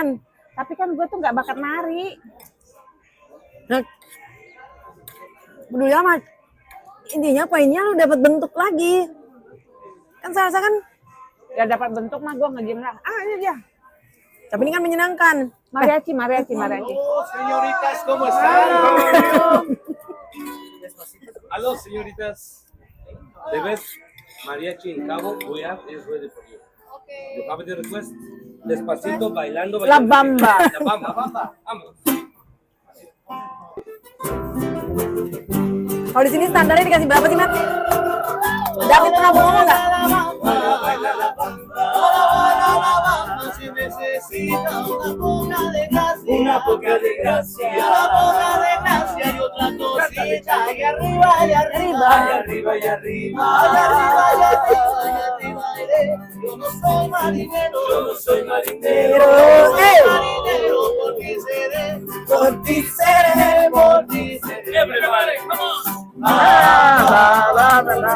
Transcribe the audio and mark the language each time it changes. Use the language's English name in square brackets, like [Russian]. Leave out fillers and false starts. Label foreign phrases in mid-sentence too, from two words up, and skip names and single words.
[Indonesian] tapi kan gue tuh nggak bakat nari. Nah, peduli amat. Intinya poinnya lu dapat bentuk lagi. Kan salsa kan, Gak dapat bentuk mah gue nge-gym lah. Ini dia. tapi ini kan menyenangkan. [Spanish] Mariachi. Hola, señoritas, ¿cómo están? Aló, señoritas. [English] The best mariachi in Cabo Bueat is ready for you. You have the request? [Spanish] Despacito, bailando, La Bamba. La Bamba. Vamos. [Indonesian] Kalau di sini standarnya dikasih berapa sih, Mat? David pernah ngomong nggak? [Spanish] Si necesita una poca de gracia, y otra cosita, y arriba, y arriba, y arriba, y arriba, yo no soy marinero, por ti seré, por ti seré. [English] Everybody, come on.